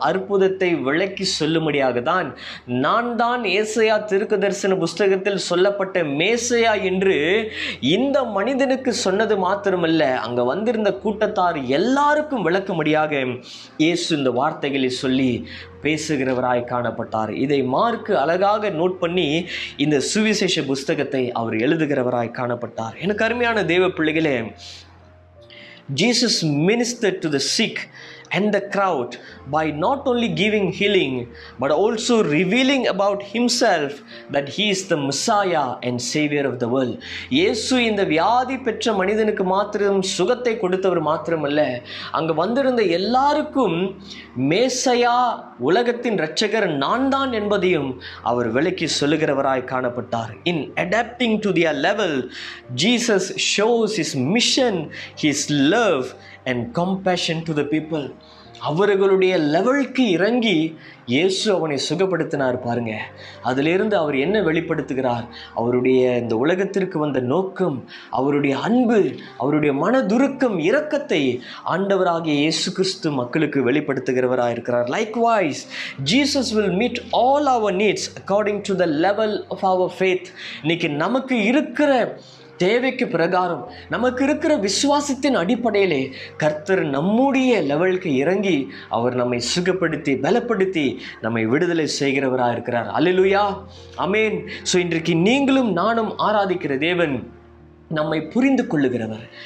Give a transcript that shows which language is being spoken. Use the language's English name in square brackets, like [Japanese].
[Tamil] அற்புதத்தை விளக்கி சொல்லும்படியாக தான் நான் தான் ஏசாயா தீர்க்கதரிசன புஸ்தகத்தில் சொல்லப்பட்ட மேசையா என்று இந்த மனிதனுக்கு சொன்னது மாத்திரமல்ல, அங்க வந்திருந்த கூட்டத்தார் எல்லாருக்கும் விளக்கும்படியாக இயேசு இந்த வார்த்தைகளை சொல்லி பேசுகிறவராய் காணப்பட்டார். இதை மார்க்கு அழகாக நோட் பண்ணி இந்த சுவிசேஷ புஸ்தகத்தை அவர் எழுதுகிறவராய் காணப்பட்டார். எனக்கு அருமையான தேவ பிள்ளைகளே, [English] Jesus ministered to the sick and the crowd by not only giving healing but also revealing about himself that he is the Messiah and Savior of the world. [Tamil] இயேசு இந்த வியாதி பெற்ற மனிதனுக்கு மாத்திரம் சுகத்தை கொடுத்தவர் மாத்திரமல்ல, அங்கு வந்திருந்த எல்லாருக்கும் மேசையா, உலகத்தின் இரட்சகர் நான் தான் என்பதையும் அவர் விளக்கி சொல்லுகிறவராய் காணப்பட்டார். [English] In adapting to their level, Jesus shows his mission, his love and compassion to the people. [Tamil] அவர்களுடைய லெவலுக்கு இறங்கி இயேசு அவனை சுகப்படுத்தினார் பாருங்க. அதிலிருந்து அவர் என்ன வெளிப்படுத்துகிறார்? அவருடைய இந்த உலகத்திற்கு வந்த நோக்கம், அவருடைய அன்பு, அவருடைய மனதுருக்கம், இரக்கத்தை ஆண்டவராகிய இயேசு கிறிஸ்து மக்களுக்கு வெளிப்படுத்துகிறவராக இருக்கிறார். [English] Likewise, Jesus will meet all our needs according to the level of our faith. [Tamil] இன்னைக்கு நமக்கு இருக்கிற தேவைக்கு பிரகாரம், நமக்கு இருக்கிற விசுவாசத்தின் அடிப்படையிலே கர்த்தர் நம்முடைய லெவலுக்கு இறங்கி அவர் நம்மை சுகப்படுத்தி பலப்படுத்தி நம்மை விடுதலை செய்கிறவராக இருக்கிறார். அல்லேலூயா, ஆமென். ஸோ இன்றைக்கு நீங்களும் நானும் ஆராதிக்கிற தேவன் நம்மை புரிந்து கொள்ளுகிறவர்.